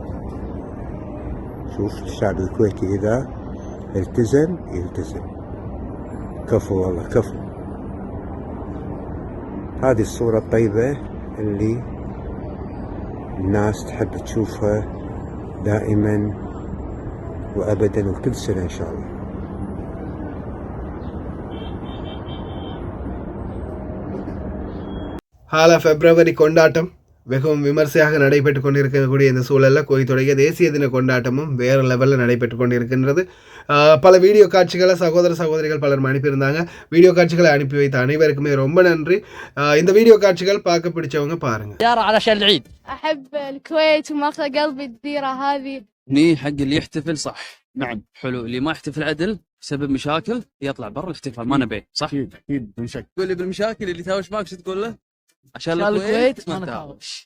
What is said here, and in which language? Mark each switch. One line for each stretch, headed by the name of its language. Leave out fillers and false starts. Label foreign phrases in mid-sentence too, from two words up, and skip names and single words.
Arabic: شوف الشعب الكويتي إذا التزم يلتزم. كفو والله كفو. هذه الصورة الطيبة اللي الناس تحب تشوفها دائما وأبدا وكل سنة إن شاء الله.
Tamil: ஹால பிப்ரவரி கொண்டாட்டம் வெகும் விமர்சையாக நடைபெற்று கொண்டிருக்கக்கூடிய இந்த சூழலில் கோயத்துடைய தேசிய தின கொண்டாட்டமும் வேறு லெவலில் நடைபெற்று கொண்டிருக்கின்றது. பல வீடியோ காட்சிகளை சகோதரிகள் பலரும் அனுப்பியிருந்தாங்க. வீடியோ காட்சிகளை அனுப்பி வைத்த அனைவருக்குமே ரொம்ப நன்றி. இந்த வீடியோ காட்சிகள் பார்க்க பிடிச்சவங்க பாருங்க.
Arabic: علشان العيد أحب الكويت وماخذ قلبي الديرة هذه. ني حق اللي يحتفل صح. نعم حلو. اللي ما يحتفل عدل بسبب مشاكل يطلع برا الاحتفال ما نبيه صح. اكيد بمشاكل. تقول لي بالمشاكل اللي تهاوش معك شو تقول له؟ عشان الكويت ما نتهاوش.